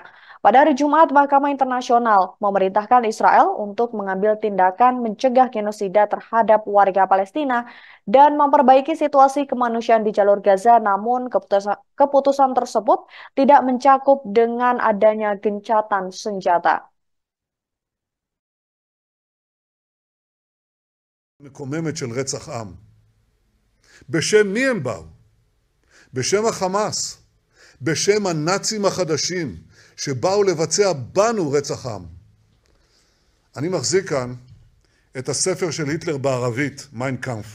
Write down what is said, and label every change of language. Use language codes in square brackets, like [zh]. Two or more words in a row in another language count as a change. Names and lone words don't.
[id] Pada hari Jumat, Mahkamah Internasional memerintahkan Israel untuk mengambil tindakan mencegah genosida terhadap warga Palestina dan memperbaiki situasi kemanusiaan di jalur Gaza, namun keputusan tersebut tidak mencakup dengan adanya gencatan senjata. [he] מקוממת של רצח עם. בשם מי הם באו? בשם החמאס, בשם הנאצים החדשים שבאו לבצע בנו רצח עם. אני מחזיק כאן את הספר של היטלר בערבית, מיין קאמפף.